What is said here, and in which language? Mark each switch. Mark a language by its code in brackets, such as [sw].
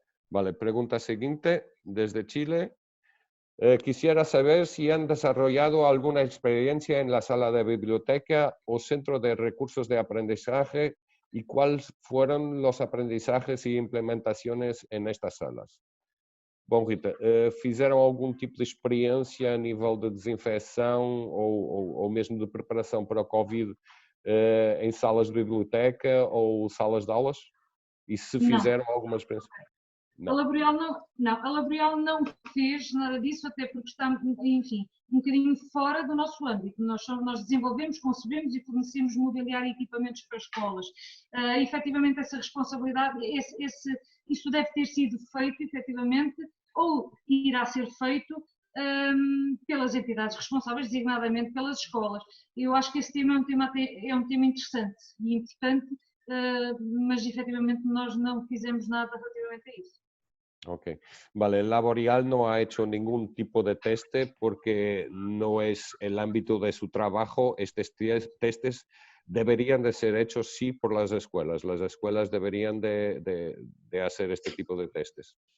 [es] Vale, pregunta siguiente desde Chile. Quisiera saber si han desarrollado alguna experiencia en la sala de biblioteca o centro de recursos de aprendizaje y cuáles fueron los aprendizajes y implementaciones en estas salas. [pt] Bom, Rita, fizeram algum tipo de experiência a nível de desinfecção ou mesmo de preparação para o Covid em salas de biblioteca ou salas de aulas? E se Não. fizeram alguma experiência? A Laboreal não fez nada disso, até porque está, enfim, um bocadinho fora do nosso âmbito. Nós desenvolvemos, concebemos e fornecemos mobiliário e equipamentos para escolas. Efetivamente, essa responsabilidade, isso deve ter sido feito, efetivamente, ou irá ser feito pelas entidades responsáveis, designadamente pelas escolas. Eu acho que esse tema é um tema interessante e importante, mas efetivamente nós não fizemos nada relativamente a isso. [es] Ok, vale, el Laboreal no ha hecho ningún tipo de teste porque no es el ámbito de su trabajo. Estos testes deberían de ser hechos sí por las escuelas. Las escuelas deberían de hacer este tipo de testes.